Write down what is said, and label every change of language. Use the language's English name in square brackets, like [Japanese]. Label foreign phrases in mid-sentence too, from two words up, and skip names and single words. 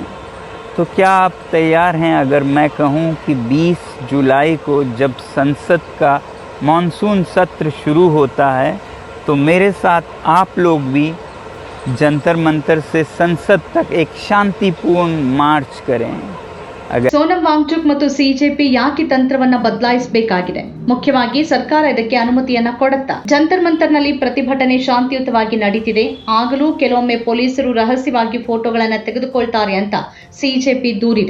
[Hindi] तो क्या आप तैयार हैं अगर मैं कहूँ कि 20 जुलाई को जब संसद का मॉनसून सत्र शुरू होता है तो मेरे साथ आप लोग भी जंतर मंतर से संसद तक एक शांतिपूर्ण मार्च करें? [Kannada] ಸೋನಂ ವಾಂಗ್ಚುಕ್ ಮತ್ತು ಸಿಜೆಪಿ ಯಾಕೆ ತಂತ್ರವನ್ನ ಬದಲಾಯಿಸಬೇಕಾಗಿದೆ? ಮುಖ್ಯವಾಗಿ ಸರ್ಕಾರ ಇದಕ್ಕೆ ಅನುಮತಿಯನ್ನ ಕೊಡುತ್ತಾ? ಜಂತರ್ ಮಂತರ್ನಲ್ಲಿ ಪ್ರತಿಭಟನೆ ಶಾಂತಿಯುತವಾಗಿ ನಡೀತಿದೆ. ಆಗಲೂ ಕೆಲವೊಮ್ಮೆ ಪೊಲೀಸರು ರಹಸ್ಯವಾಗಿ ಫೋಟೋಗಳನ್ನು ತೆಗೆದುಕೊಳ್ತಾರೆ ಅಂತ ಸಿಜೆಪಿ ದೂರಿದೆ.